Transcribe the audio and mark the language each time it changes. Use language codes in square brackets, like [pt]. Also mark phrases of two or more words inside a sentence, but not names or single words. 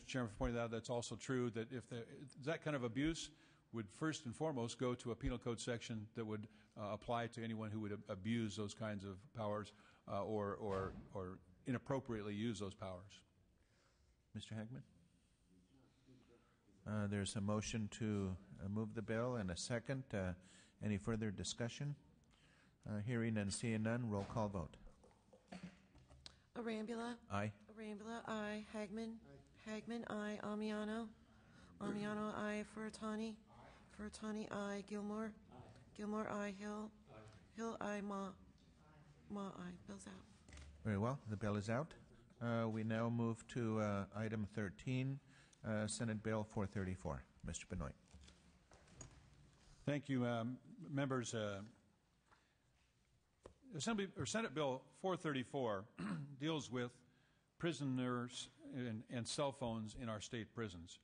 [en] Chairman, for pointing that out. That's also true, that if that kind of abuse would first and foremost go to a penal code section that would apply to anyone who would abuse those kinds of powers or inappropriately use those powers. Mr. Hagman? There's a motion to move the bill and a second. Any further discussion? Hearing and seeing none, roll call vote. Arambula? Aye. Arambula, aye. Hagman? Aye. Hagman, aye. Amiano? Amiano, aye. Furutani? Furutani, aye. Gilmore? Gilmore, aye. Hill? Hill, aye. Ma, aye. Bill's out. Very well. The bill is out. We now move to item 13, Senate Bill 434. Mr. Benoit. Thank you, members. Senate Bill 434 deals with prisoners and cell phones in our state prisons.